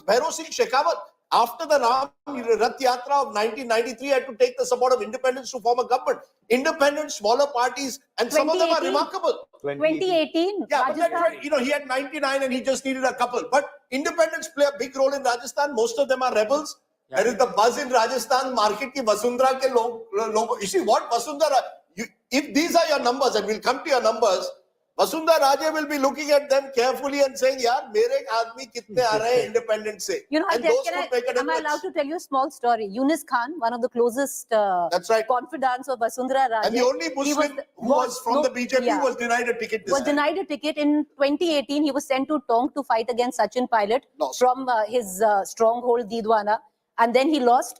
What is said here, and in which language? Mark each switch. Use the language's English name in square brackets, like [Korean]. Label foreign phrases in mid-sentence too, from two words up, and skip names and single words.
[English] Bhairav Singh Shekhawat, after the Ram Rath Yatra of 1993, had to take the support of independents to form a government. Independents, smaller parties, and some of them are remarkable. 2018, yeah, but he had 99 and he just needed a couple. But independents play a big role in Rajasthan. Most of them are rebels. Yeah. There is the buzz in Rajasthan market [Hindi] कि वसुंधरा के लोगो. [English] You see what Vasundhara? If these are your numbers, and we'll come to your numbers, Vasundhara Raje will be looking at them carefully and saying, [Hindi] "यार, मेरे आदमी कितने आ रहे independent से?" [English] Am I allowed to tell you a small story? Yunus Khan, one of the closest confidants of Vasundhara Raje, and the only Muslim who was from the BJP was denied a ticket. Denied a ticket in 2018. He was sent to Tong to fight against Sachin Pilot from his stronghold Didwana, and then he lost.